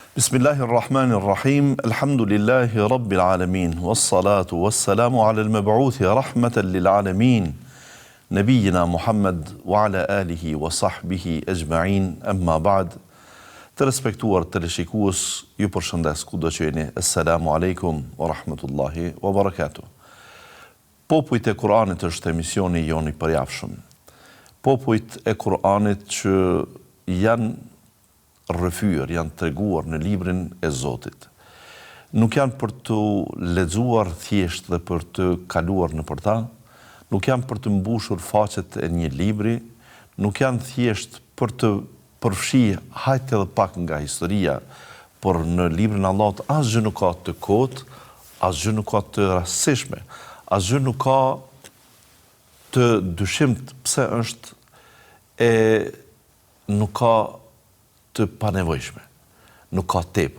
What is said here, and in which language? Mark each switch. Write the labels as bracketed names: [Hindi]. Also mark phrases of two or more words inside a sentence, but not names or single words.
[Arabic] بسم الله الرحمن الرحيم. الحمد لله رب العالمين. والصلاة والسلام على المبعوث رحمة للعالمين. نبينا محمد وعلى آله وصحبه أجمعين. أما بعد. [Albanian] Të respektuar teleshikues, ju përshëndes kudo që jeni. [Arabic] السلام عليكم ورحمة الله وبركاته. [Albanian] Popujt e Kur'anit është emisioni jon i përjavshëm. Popujt e Kur'anit që janë rrëfyer, janë treguar në librin e Zotit. Nuk janë për të lexuar thjesht dhe për të kaluar nëpër ta, nuk janë për të mbushur faqet e një libri, nuk janë thjesht për të përfshirë hajt edhe pak nga historia, por në librin e Allahut asgjë nuk ka të kotë, asgjë nuk ka të rastësishme, asgjë nuk ka të dyshimt pse është e nuk ka të panevojshme, nuk ka tepër.